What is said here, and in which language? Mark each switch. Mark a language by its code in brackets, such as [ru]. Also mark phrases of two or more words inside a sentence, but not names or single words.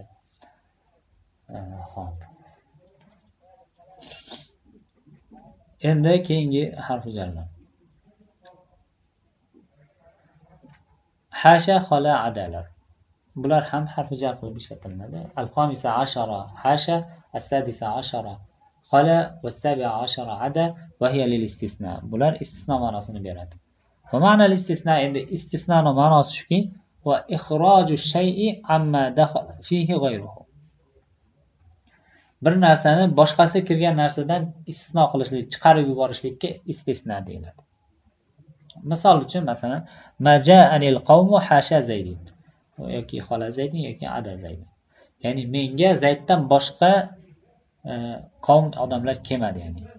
[uz] Xo'p. Endi keyingi harf jarlar. Hasha, xola, adalar. Bular ham harf jar qilib ishlatiladi. [ar] الخامسة عشرة حاشا، السادسة عشرة خلا، والسابعة عشرة عدا، وهي للاستثناء. [uz] Bular istisno ma'nosini beradi. [ar] ومعنى الاستثناء, [uz] endi istisnoning ma'nosi shuki, [ar] وإخراج شيء عما دخل فيه غيره. [uz] Bir narsani boshqasi kirgan narsadan istisno qilishlik, chiqarib yuborishlikka istisna deyiladi. Misol uchun masalan, [ar] ما جاءني القوم حاشا زيد. [uz] Yoki [ar] خلا زيد [uz] yoki [ar] عدا زيد. [uz] Ya'ni menga Zayddan boshqa qavm odamlar kelmadi, ya'ni.